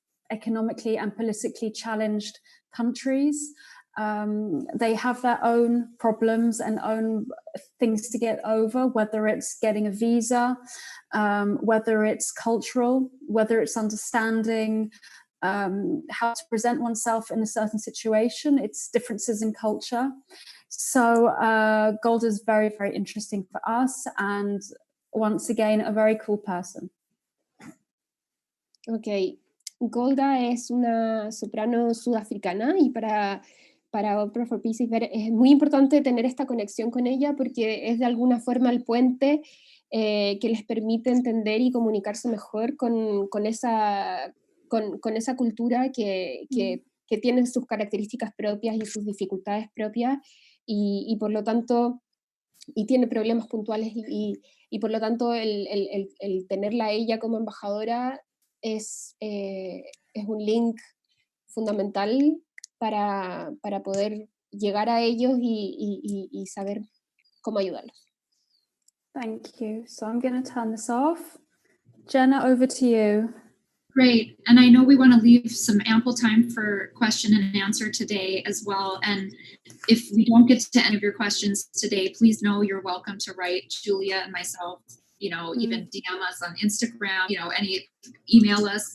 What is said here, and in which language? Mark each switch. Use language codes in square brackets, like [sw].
[en] economically and politically challenged countries, they have their own problems and own things to get over, whether it's getting a visa, whether it's cultural, whether it's understanding how to present oneself in a certain situation. It's differences in culture. So Golda is very, very interesting for us, and once again, a very cool person. [es] Ok, Golda es una soprano sudafricana y para Opera for Peace es muy importante tener esta conexión con ella porque es de alguna forma el puente que les permite entender y comunicarse mejor con esa cultura que tiene sus características propias y sus dificultades propias y por lo tanto y tiene problemas puntuales y por lo tanto el tenerla a ella como embajadora es un link fundamental para poder llegar a ellos y saber cómo ayudarlos. [en] Thank you. So I'm going to turn this off. Jenna, over to you. Great. And I know we want to leave some ample time for question and answer today as well. And if we don't get to any of your questions today, please know you're welcome to write Julia and myself, even DM us on Instagram, email us.